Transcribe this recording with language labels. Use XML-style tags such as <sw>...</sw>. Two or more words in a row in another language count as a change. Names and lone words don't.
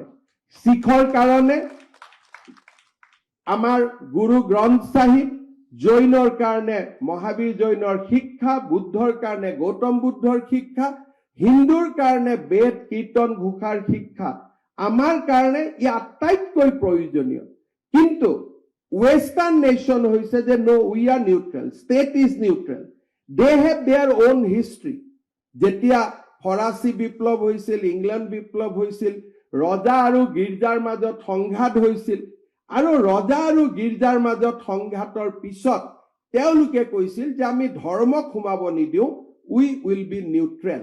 <as>শিখৰ কাৰণে আমাৰ গুৰু গ্ৰন্থ সাহিব, জৈনৰ কাৰণে মহাবীৰ জৈনৰ শিক্ষা, বুদ্ধৰ কাৰণে গৌতম বুদ্ধৰ শিক্ষা, হিন্দুৰ কাৰণে বেদ কীৰ্তন ঘোষাৰ শিক্ষা আমাৰ কাৰণে ই আটাইতকৈ প্ৰয়োজনীয়।</as> <en>কিন্তু Western nation</en> <bn>হয়েছে যে</bn> <en>No we are neutral, state is neutral, They have their own history.</en> <as>যেতিয়া ফরাসি বিপ্লৱ হৈছিল, ইংল্যান্ড বিপ্লৱ হৈছিল, ৰজা আৰু গীৰ্জাৰ মাজত সংঘাত হৈছিল, আৰু ৰজা আৰু গীৰ্জাৰ মাজত সংঘাতৰ পিছত তেওঁলোকে কৈছিল যে আমি ধৰ্মক সোমাব নিদিওঁ,</as> <en>we will be neutral.</en>